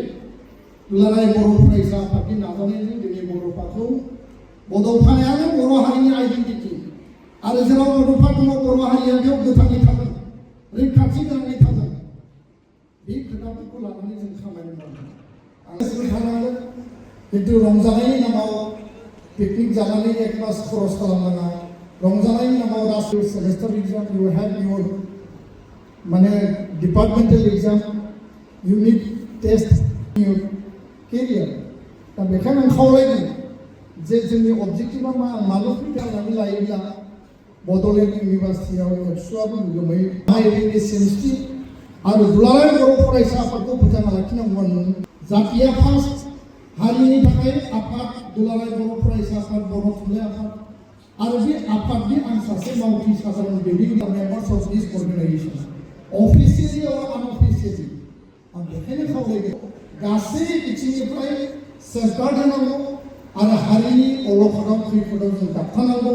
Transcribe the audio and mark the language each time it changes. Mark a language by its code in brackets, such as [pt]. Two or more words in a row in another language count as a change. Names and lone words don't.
[brx] दुलाराय बर' फरायसा आफादनि नाजानायजों दिनै बड'फाखौ बड'फायानो बर' हारिनि आइडेन्टिटि आरो जेराव बड'फा दङ बर' हारिया बेयाव गोथाङै थागोन, रैखाथि गोनाङै थागोन। बे खोथाफोरखौ लानानै जों खामानि मावनांगोन। आं थानांगोन, किन्तु रंजानायनि नामाव पिकनिक जानानै एक मास खरस खालामनाङा। रंजानायनि नामाव राष्ट्रीय [en] semester exam, You have your माने departmental exam, unit test, your career। [brx] दा बेखायनो आं खावलायगोन जे जोंनि अबजेक्टिभा मा, माल' फैनानै लायोब्ला बड'लेण्ड इउनिभार्सिटियाव एबसुआबो गोमै हारिनि सिनस्रि आरो दुलाराय बर' फरायसा आफादखौ फोथांना लाखिनांगौआ नों जातिया फार्स्ट, हारिनि थाखाय आफाद दुलाराय बर' फरायसा आफाद, बर' थुनलाइ आफाद आरो बे आफादनि आं सासे मावथि साधारन दैदेनगिरि [en] members of this organisation officially [brx] और आनअफिसियेलि आं बेखायनो खावलायगोन गासै बिथिंनिफ्राय सरकार होनांगौ आरो हारिनि अलखदाव खैफोदाव जों गाबथानांगौ।